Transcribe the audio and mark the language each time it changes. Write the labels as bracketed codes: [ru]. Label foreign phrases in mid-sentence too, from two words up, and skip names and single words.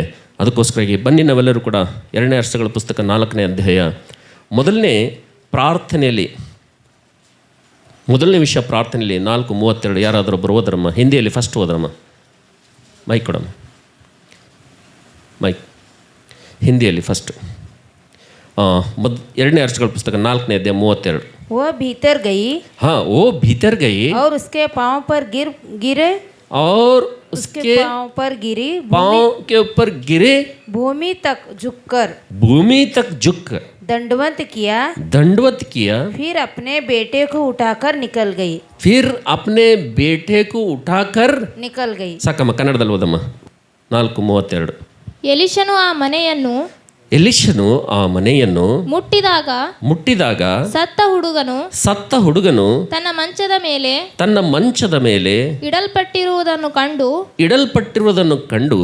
[kn] ಅದಕ್ಕೋಸ್ಕರಾಗಿ ಬನ್ನಿ ನಾವೆಲ್ಲರೂ ಕೂಡ 2ನೇ ಅರಸಗಳ ಪುಸ್ತಕ 4ನೇ ಅಧ್ಯಾಯ ಮೊದಲನೇ ವಿಷಯ ಪ್ರಾರ್ಥನೆಯಲ್ಲಿ 4:32. ಯಾರಾದರೂ ಒಬ್ಬರು ಓದ್ರಮ್ಮ, ಹಿಂದಿಯಲ್ಲಿ ಫಸ್ಟ್ ಓದ್ರಮ್ಮ. ಮೈಕ್ ಕೊಡಮ್ಮ, ಮೈಕ್ ಹಿಂದಿಯಲ್ಲಿ ಫಸ್ಟ್. 2ನೇ ಅರಸಗಳ ಪುಸ್ತಕ 4ನೇ ಅಧ್ಯಾಯ 32. [hi] वो भीतर गई, हाँ वो भीतर गई और उसके पाँव पर गिरे, और उसके पाँव पर गिरी, पाँव के ऊपर गिरे, भूमि तक झुककर दंडवत किया, फिर अपने बेटे को उठाकर निकल गई. [kn] ಸಾಕಮ್ಮ, ಕನ್ನಡದಲ್ಲಿ ಓದಮ್ಮ. 4:32. ಎಲಿಷನು ಆ ಮನೆಯನ್ನು ಮುಟ್ಟಿದಾಗ ಸತ್ತ ಹುಡುಗನು ತನ್ನ ಮಂಚದ ಮೇಲೆ ಇಡಲ್ಪಟ್ಟಿರುವುದನ್ನು ಕಂಡು